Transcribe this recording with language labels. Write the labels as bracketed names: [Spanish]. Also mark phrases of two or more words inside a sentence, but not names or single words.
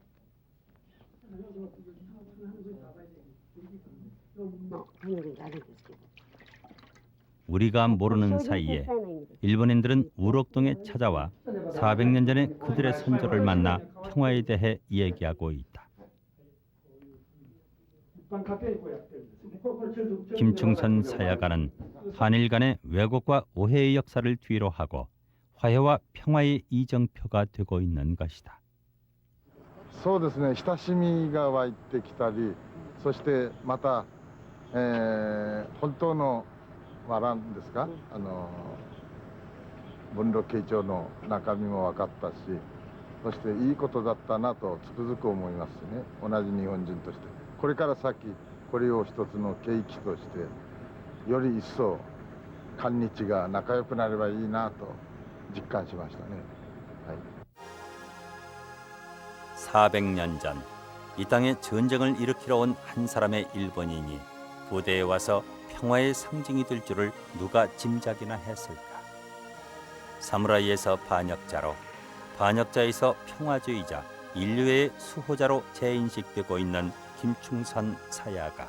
[Korean] 우리가 모르는 사이에 일본인들은 우록동에 찾아와 400년 전에 그들의 선조를 만나 평화에 대해 이야기하고 있다. 김충선 사야가는 한일 간의 왜곡과 오해의 역사를 뒤로 하고 화해와 평화의 이정표가 되고 있는 것이다. [Japanese] そうですね、親しみが湧いてきたり、そしてまた、本当のなんですか、文禄慶長の中身も分かったし、そしていいことだったなとつくづく思いますね。同じ日本人として、これから先これを一つの契機としてより一層韓日が仲良くなればいいなと実感しましたね。はい。 [Korean] 400년 전 이 땅에 전쟁을 일으키러 온 한 사람의 일본인이 부대에 와서 평화의 상징이 될 줄을 누가 짐작이나 했을까. 사무라이에서 반역자로, 반역자에서 평화주의자, 인류의 수호자로 재인식되고 있는 김충선 사야가.